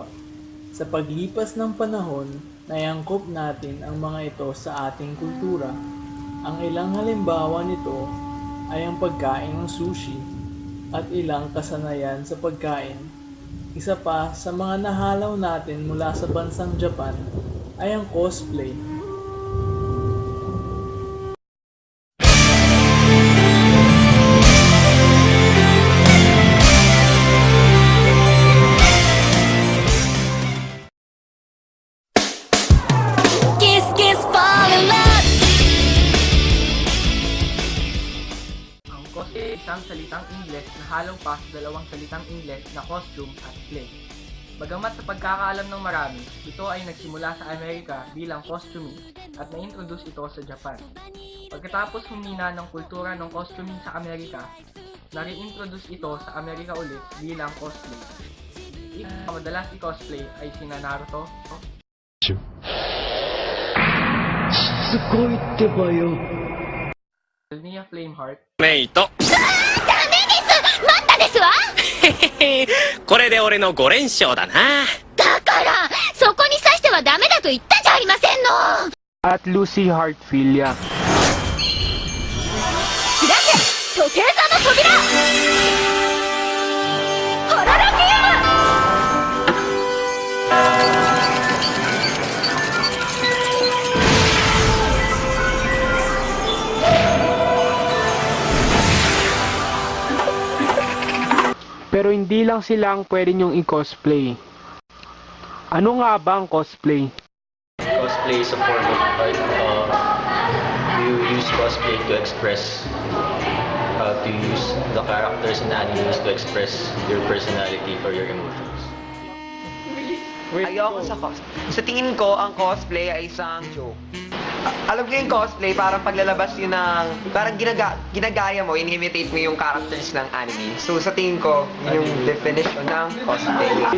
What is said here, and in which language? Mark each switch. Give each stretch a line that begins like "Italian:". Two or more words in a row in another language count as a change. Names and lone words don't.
Filipino: Sa paglipas ng panahon, naiangkop natin ang mga ito sa ating kultura. Ang ilang halimbawa nito ay ang pagkain ng sushi at ilang kasanayan sa pagkain. Isa pa sa mga nahalaw natin mula sa bansang Japan ay ang cosplay.
English: Kiss, kiss, fall in love.
Filipino: Ang cosplay ay isang salitang Ingles na halong pa sa dalawang salitang Ingles na costume at play. Bagamat sa pagkakaalam ng marami, ito ay nagsimula sa Amerika bilang costuming at na-introduce ito sa Japan. Pagkatapos humina ng kultura ng costuming sa Amerika, na-reintroduce ito sa Amerika ulit bilang cosplay. Ang madalas i-cosplay ay sina Naruto,
Japanese: すごいってばよ。
Filipino: Nia Flameheart,
Japanese: メイトダメです。待ったですわ。これで俺の5連勝だな。だからそこに刺してはダメだと言ったじゃありませんの。
Filipino: At Lucy Heartfilia.
Japanese: 開け時計座の扉。ホロロギウム。
Filipino: Pero hindi lang sila ang pwede nyong i-cosplay. Ano nga ba ang cosplay?
English: Cosplay is a form of art. You use cosplay to express, to use the characters in animes to express your personality or your emotions.
Filipino: Ayoko sa cosplay. Sa tingin ko, ang cosplay ay isang joke. Alam ko yung cosplay, parang paglalabas yun ng... Parang ginagaya mo, in-imitate mo yung characters ng anime. So sa tingin ko, yun yung definition ng cosplay.